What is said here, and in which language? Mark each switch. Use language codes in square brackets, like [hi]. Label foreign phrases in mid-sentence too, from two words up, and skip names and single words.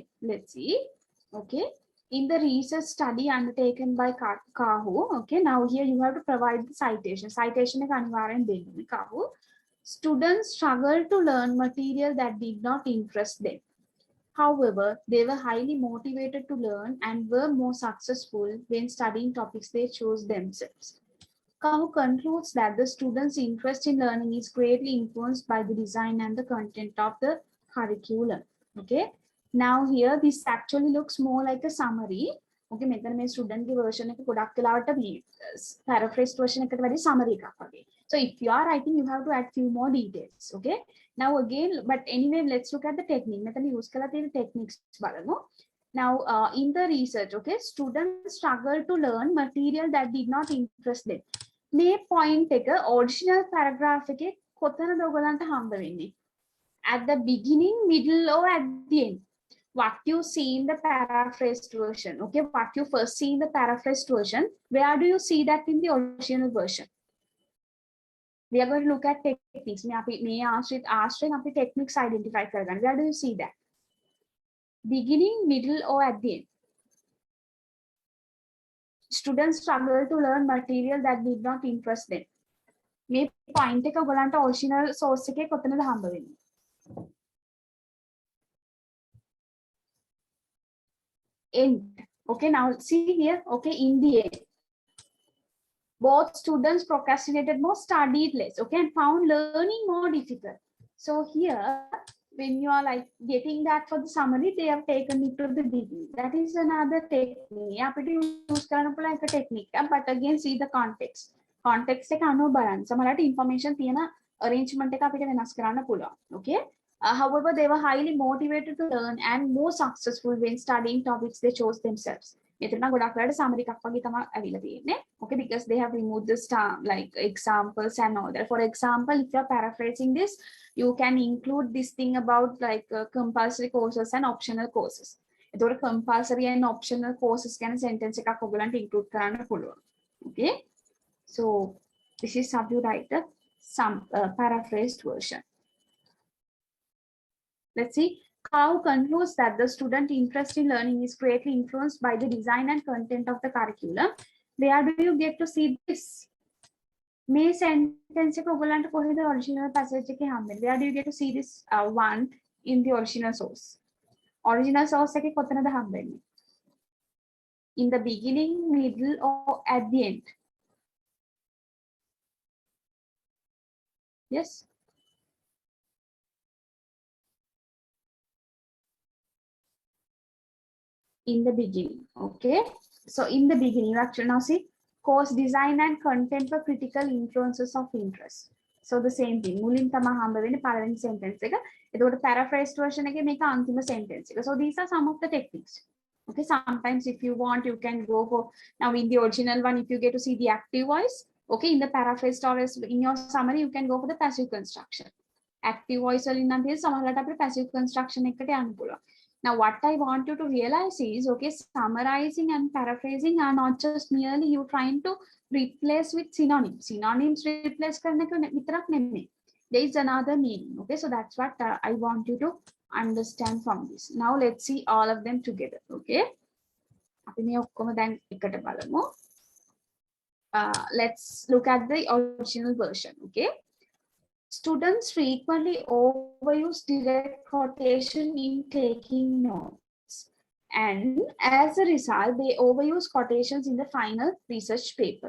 [en] Let's see. Okay, in the research study undertaken by Kahu, okay, now here you have to provide the citation. Citation is [si] අනිවාර්යෙන් දෙන්න. [en] Kahu, students struggle to learn material that did not interest them. However, they were highly motivated to learn and were more successful when studying topics they chose themselves. Kahu concludes that the students' interest in learning is greatly influenced by the design and the content of the curriculum. Okay. Now here this actually looks more like a summary. [si] Okay, මෙතන මේ student ගේ version එක ගොඩක් වෙලාවට මේ [en] paraphrased version [si] එකට වැඩි summary එකක් වගේ. [en] So if you are writing, you have to add few more details. Okay. Now again, but anyway, let's look at the technique. [si] මෙතන use කරලා තියෙන techniques බලමු. [en] Now in the research, okay, students struggle to learn material that did not interest them. [si] මේ point එක [en] original paragraph [si] එකේ කොතනද ඔයගලන්ට හම්බ වෙන්නේ? [en] At the beginning, middle or at the end? What you see in the paraphrased version, okay, what you first see in the paraphrased version, where do you see that in the original version? We are going to look at techniques. [si] මේ ආශ්‍රිත අපි [en] techniques identify [si] කරගන්න. [en] Where do you see that? Beginning, middle or at the end? Students struggle to learn material that did not interest them. [si] මේ point එක ඔයගලන්ට [en] original source [si] එකේ කොතනද හම්බ වෙන්නේ? [en] End. Okay, now see here. Okay, in the end, both students procrastinated more, studied less. Okay, and found learning more difficult. So here, when you are like getting that for the summary, they have taken it to the beginning. That is another technique. [si] අපිට use කරන්න පුළුවන් එක technique. [en] But again, see the context. [si] Context එක අනුව බලන්න. සමහරවිට information තියෙන arrangement එක අපිට වෙනස් කරන්න පුළුවන්. [en] Okay. However, they were highly motivated to learn and more successful when studying topics they chose themselves. [si] මෙතන ගොඩක් වෙලාවට summary එකක් වගේ තමයි ඇවිල්ලා තියෙන්නේ. [en] Okay, because they have removed the like examples and all that. For example, if you are paraphrasing this, you can include this thing about like compulsory courses and optional courses. [si] එතකොට [en] compulsory and optional courses [si] ගැන sentence එකක් ඔයගලන්ට include කරන්න පුළුවන්. [en] Okay, so this is how you write the paraphrased version. Let's see. Kahu concludes that the student interest in learning is greatly influenced by the design and content of the curriculum. Where do you get to see this? [si] May sentence එක ඔයගලන්ට කොහෙද original passage එකේ හම්බෙන්නේ? [en] Where do you get to see this one in the original source? Original source [si] එකේ කොතනද හම්බෙන්නේ? [en] In the beginning, middle, or at the end? Yes. In the beginning. Okay, so in the beginning, you actually now see course design and content were critical influences of interest. So the same thing. [si] මුලින් තමයි හම්බ වෙන්නේ පළවෙනි sentence එක. එතකොට [en] paraphrased version [si] එකේ මේක අන්තිම sentence එක. [en] So these are some of the techniques. Okay, sometimes if you want, you can go for, now in the original one, if you get to see the active voice, okay, in the paraphrased or in your summary, you can go for the passive construction. Active voice [si] වලින් නම් තියෙන සමහරවිට අපිට [en] passive construction [si] එකට යන්න පුළුවන්. [en] Now, what I want you to realize is, okay, summarizing and paraphrasing are not just merely you trying to replace with synonyms. Synonyms replace karne ko vitarak නෙමෙයි. There is another meaning. Okay, so that's what I want you to understand from this. Now, let's see all of them together. [si] Okay, අපි මේ ඔක්කොම දැන් එකට බලමු. [en] Let's look at the original version. Okay. Students frequently overuse direct quotation in taking notes. And as a result, they overuse quotations in the final research paper.